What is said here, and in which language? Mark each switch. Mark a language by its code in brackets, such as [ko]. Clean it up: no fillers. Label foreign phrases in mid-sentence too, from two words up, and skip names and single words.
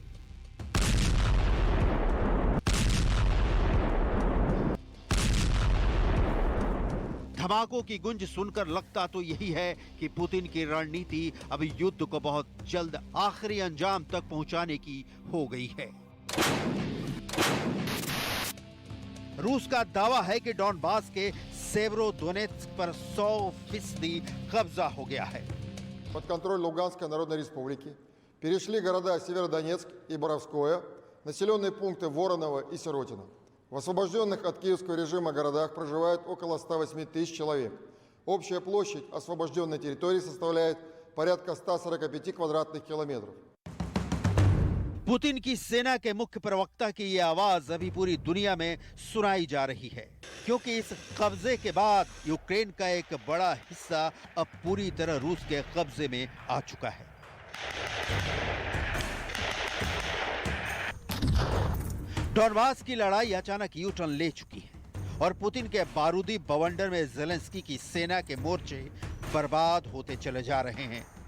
[hi] धमाकों की गुंज सुनकर लगता तो यही है कि पुतिन की रणनीति अब युद्ध को बहुत जल्द आखिरी अंजाम तक पहुंचाने की हो गई है। रूस का दावा है कि डॉनबास के सेवेरोडोनेत्स्क पर 100% कब्जा हो गया है। [ru] Под контроль Луганской Народной Республики перешли города Северодонецк и Боровское, населенные пункты Вороново и Сиротино. В освобожденных от киевского режима городах проживает около 108 тысяч человек. Общая площадь освобожденной территории составляет порядка 145 квадратных километров. [hi] पुतिन की सेना के मुख्य प्रवक्ता की ये आवाज अभी पूरी दुनिया में सुनाई जा रही है, क्योंकि इस कब्जे के बाद यूक्रेन का एक बड़ा हिस्सा अब पूरी तरह रूस के कब्जे में आ चुका है। डॉनबास की लड़ाई अचानक यू टर्न ले चुकी है और पुतिन के बारूदी बवंडर में ज़ेलेंस्की की सेना के मोर्चे बर्बाद होते चले जा रहे हैं।